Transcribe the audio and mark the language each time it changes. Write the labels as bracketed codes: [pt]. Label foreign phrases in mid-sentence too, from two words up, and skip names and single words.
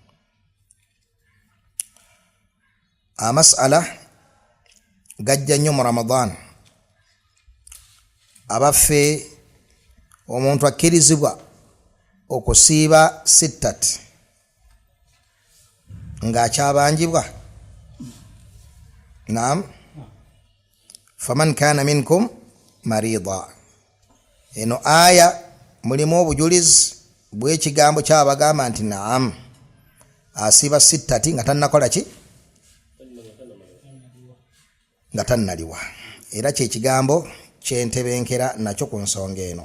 [lg] Amasala gajja nnyo mu Ramadan abaffe omuntu akkirizibwa okusiiba sittati ng'akyabanjibwa naam [ar] فمن كان منكم مريضا [lg] eno aya mulimu obujulizi bw'ekigambo kyabagamba nti naam asiiba sittati nga tannakola ki nga tannaliwa era kyekigambo kyentebenkera nakyo ku nsonga eno.